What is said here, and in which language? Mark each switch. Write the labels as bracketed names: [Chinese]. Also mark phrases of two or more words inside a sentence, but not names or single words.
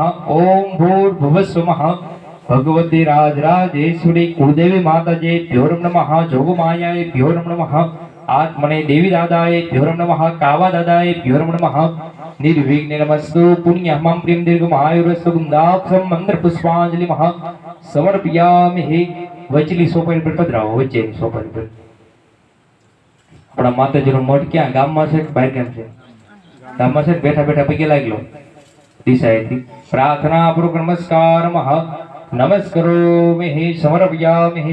[Sanskrit] ओम भूर्भुवस्वः भगवती राजराजेश्वरी कुलदेवी माताजेभ्यो नमः. जोगमायाभ्यो नमः. आत्मने देवी दादाएभ्यो नमः. कावा दादाएभ्यो नमः. निर्विघ्न नमस्तु पुण्यहमं प्रियं दीर्घमायुरस्तु. गुंदाक्षं मंत्र पुष्पांजलिं समर्पयामि. [Gujarati] વચલી સોપારી પર પધરાવો. વચ્ચેની સોપારી પર આપણા માતાજીનો મઠ ક્યાં ગામમાં છે કે બહાર કેમ છે? ગામમાં છે. બેઠા બેઠા પગે લાગી લો દિશાએથી. [Sanskrit] प्रार्थना पूर्वक नमस्कार नमस्कारो मे समर्पयामि.